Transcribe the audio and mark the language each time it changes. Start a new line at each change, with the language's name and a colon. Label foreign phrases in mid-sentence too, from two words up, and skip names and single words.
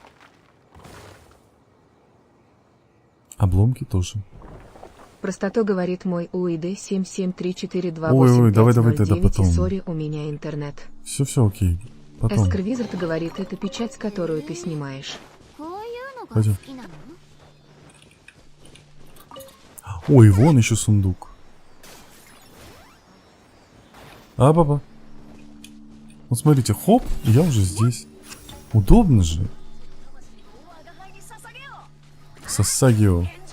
Russian: Обломки тоже. Простото говорит мой УИД 773428. Ой, давай тогда потом. Сори, у меня интернет. Все, окей. Потом. Эскер Визард говорит, это печать, которую ты снимаешь.
Japanese: こういうのが
Russian: Пойдем.
Japanese: 好きなの？
Russian: Ой, вон еще сундук. А, баба. Вот смотрите, хоп, и я уже здесь. Удобно же. Сасагио.